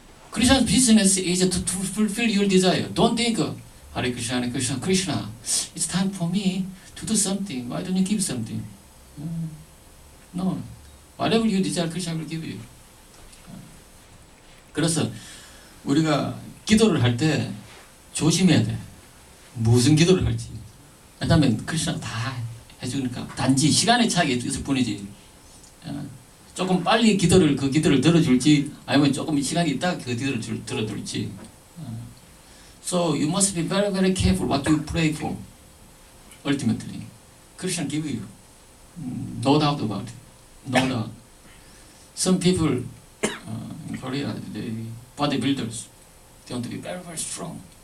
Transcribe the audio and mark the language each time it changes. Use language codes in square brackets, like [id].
[en] Krishna's business is to fulfill your desire. Don't think, Hare Krishna, Hare Krishna, Krishna, it's time for me to do something. Why don't you give something? No. Whatever you desire, Krishna will give you. [ko] 그래서 우리가 기도를 할 때 조심해야 돼. 무슨 기도를 할지. 왜냐면 크리스나 다 해주니까 단지 시간의 차이가 있을 뿐이지. 조금 빨리 그 기도를 들어줄지 아니면 조금 시간이 있다 그 기도를 들어줄지. [en] So you must be very very careful what you pray for. Ultimately, Krishna give you. No doubt about it. No doubt. Some people in Korea, they bodybuilders, they want to be very very strong.